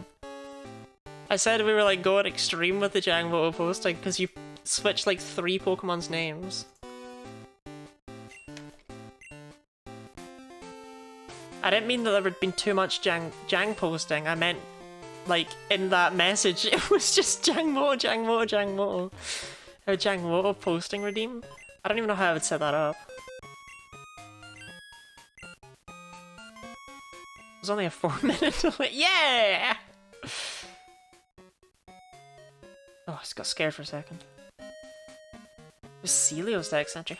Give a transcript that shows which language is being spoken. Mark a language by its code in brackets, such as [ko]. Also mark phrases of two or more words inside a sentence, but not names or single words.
[en] I said we were like going extreme with the Jang Mo posting because you switched like 3 Pokemon's names. I didn't mean that there had been too much Jang posting. I meant, like, in that message, it was just Jang Mo, Jang Mo, Jang Mo. A Jang Mo posting redeem? I don't even know how I would set that up. It was only a 4-minute delay. Yeah! Oh, I just got scared for a second. It was Celio's the eccentric.